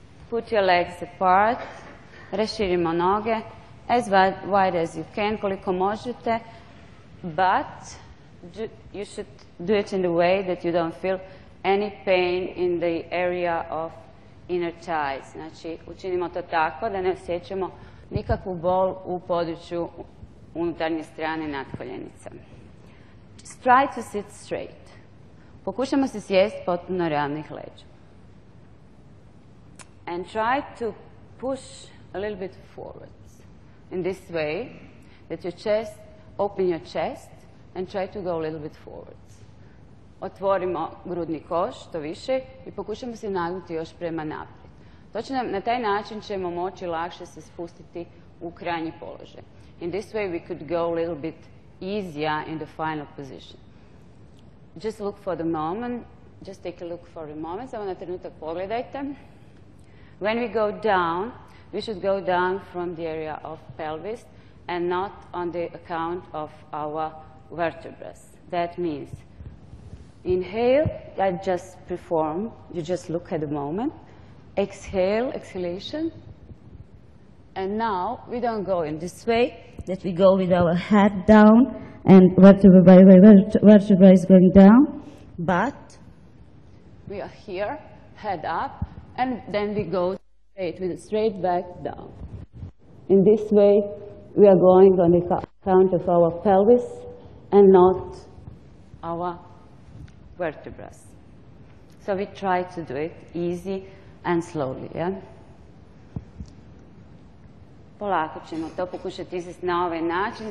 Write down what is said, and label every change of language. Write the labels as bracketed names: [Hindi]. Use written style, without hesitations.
[English] Put your legs apart, [Croatian] raširimo noge, [English] as wide as you can, [Croatian] koliko možete, [English] but you should do it in the way that you don't feel any pain in the area of inner thighs. [Croatian] Znači, učinimo to tako da ne osjećamo nikakvu bol u području unutarnje strane nadkoljenica. [English] Just try to sit straight. [Croatian] Pokušamo se sjesti potpuno ravnih leđa. [English] And try to push a little bit forward in this way that your chest, open your chest and try to go a little bit forward. [Croatian] Otvorimo grudni koš, što više, i pokušamo se nagnuti još prema naprijed. Točno, na taj način ćemo moći lakše se spustiti u krajnji položaj. [English] In this way we could go a little bit easier in the final position. Just look for the moment, just take a look for a moment, [Croatian] samo na trenutak pogledajte. [English] When we go down, we should go down from the area of pelvis and not on the account of our vertebras. That means, inhale, I just perform, you just look at the moment, exhale, exhalation, and now we don't go in this way, that we go with our head down and vertebra is going down, but we are here, head up, and then we go straight, with a straight back down. In this way, we are going on the count of our pelvis and not our vertebras. So we try to do it easy and slowly, yeah? [Croatian] Polako ćemo to pokušati izvesti na ovaj način.